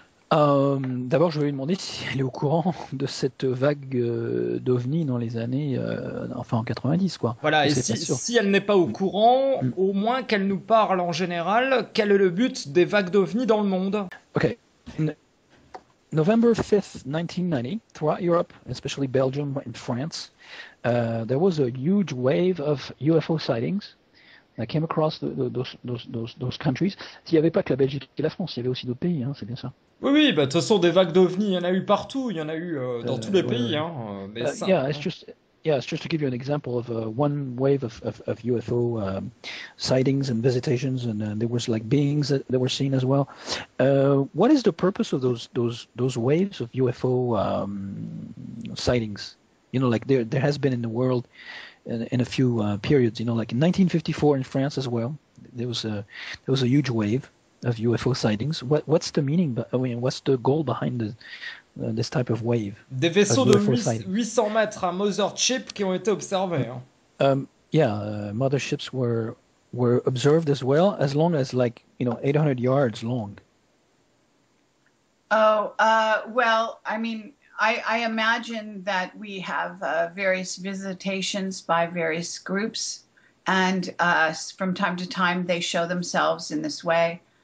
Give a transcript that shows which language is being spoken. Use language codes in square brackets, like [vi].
[fr] D'abord, je vais lui demander si elle est au courant de cette vague d'OVNI dans les années, en 90, quoi. Voilà, et si elle n'est pas au courant, au moins qu'elle nous parle en général, quel est le but des vagues d'OVNI dans le monde? [en] Okay. November 5th, 1990, throughout Europe, especially Belgium and France, there was a huge wave of UFO sightings that came across those countries. [fr] S'il n'y avait pas que la Belgique et la France, il y avait aussi d'autres pays, hein, c'est bien ça. Oui, bah de toute façon, des vagues d'OVNI, il y en a eu partout, il y en a eu dans tous les pays. Hein, mais ça, [en] it's just to give you an example of one wave of UFO sightings and visitations, and there was like beings that were seen as well. What is the purpose of those waves of UFO sightings? You know, like there has been in the world in a few periods. You know, like in 1954 in France as well, there was a huge wave of UFO sightings. What's the meaning? I mean, what's the goal behind this type of wave? [fr] Des vaisseaux de 800 mètres à Mothership qui ont été observés. Hein. [en] Motherships were observed as well, as long as 800 yards long. Oh, well, I mean, I imagine that we have various visitations by various groups, and from time to time they show themselves in this way.